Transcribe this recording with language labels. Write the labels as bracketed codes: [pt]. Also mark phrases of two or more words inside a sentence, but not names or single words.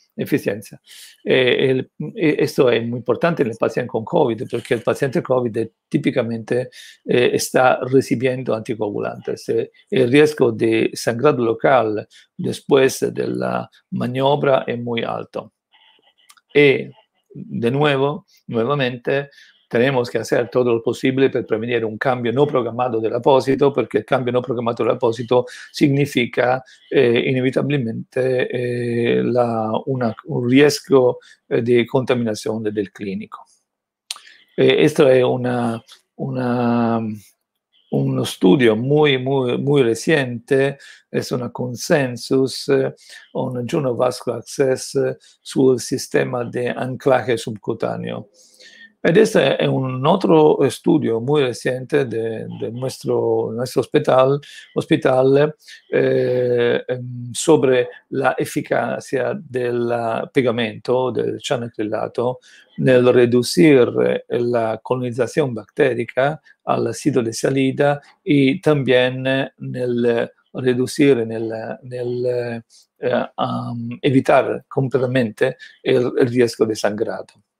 [es] Esto es muy importante en el paciente con COVID, porque el paciente COVID típicamente está recibiendo anticoagulantes. El riesgo de sangrado local después de la maniobra es muy alto. Y, nuevamente, tenemos que hacer todo lo posible [it] per prevenire [es] un cambio no programado del apósito, [it] perché il [es] cambio no programado del apósito significa inevitabilmente un riesgo [it] di contaminazione del clinico. Questo è uno studio [es] muy reciente, es un consensus, un Journal of Vascular Access [it] sul sistema di [es] anclaje subcutáneo. Este es un otro estudio muy reciente de nuestro hospital sobre la eficacia del pegamento del cianacrilato nel reducir la colonización bacteriana al sitio de salida y también nel reducir, evitar completamente el riesgo de sangrado.